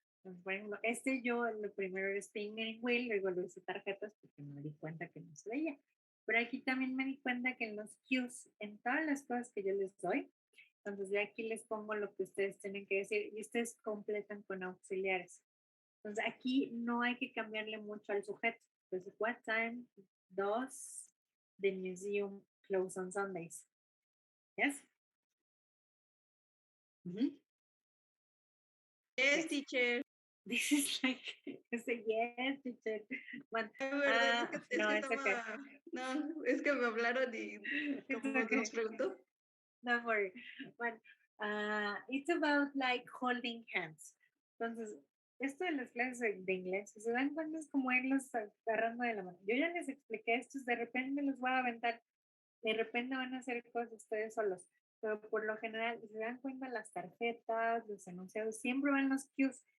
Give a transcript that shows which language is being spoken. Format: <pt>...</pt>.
<es>Entonces, por ejemplo, yo lo primero era spinning wheel, luego lo hice tarjetas porque me di cuenta que no se veía. Pero aquí también me di cuenta que en los cues, en todas las cosas que yo les doy, entonces yo aquí les pongo lo que ustedes tienen que decir y ustedes completan con auxiliares. Entonces aquí no hay que cambiarle mucho al sujeto.</es> <en>Entonces, what time does the museum close on Sundays? Yes? Yes, teacher. This is like, yes, teacher.</en> <es>Bueno, no, es okay. No, es que me hablaron y como nos preguntó.</es> <en>Don't worry. Bueno, it's about like holding hands.</en> <es>Entonces, esto de las clases de inglés, si se dan cuenta es como irlos agarrando de la mano. Yo ya les expliqué esto, de repente los voy a aventar, de repente van a hacer cosas ustedes solos. Pero por lo general, si se dan cuenta, las tarjetas, los enunciados, siempre van los cues.</es>